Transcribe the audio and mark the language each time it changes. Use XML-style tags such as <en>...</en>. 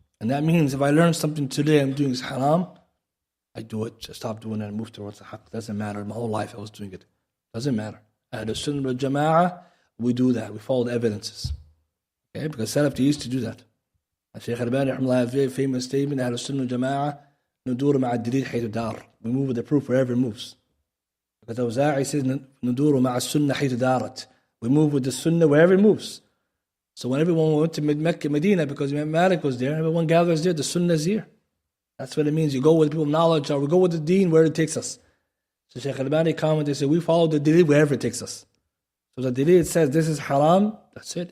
<en>And that means if I learn something today I'm doing is haram, I do it, just stop doing it and move towards the haqq. Doesn't matter. My whole life I was doing it. Doesn't matter. Ahl Sunnah wal Jama'ah, we do that. We follow the evidences. Okay? Because Salaf, they used to do that. Shaykh Albani has a very famous statement, Ahl Sunnah wal Jama'ah,</en> <ar>ندور مع الدليل حيث دار.</ar> <en>We move with the proof wherever it moves. Because Awza'i says,</en> <ar>ندور مع السنة حيث دارت.</ar> <en>We move with the sunnah wherever it moves. So when everyone went to Mecca, Medina, because Imam Malik was there, everyone gathers there, the sunnah is here. That's what it means. You go with people of knowledge, or we go with the deen where it takes us. So Shaykh Albani commented, said, we follow the dalil wherever it takes us. So the dalil says this is haram, that's it.</en>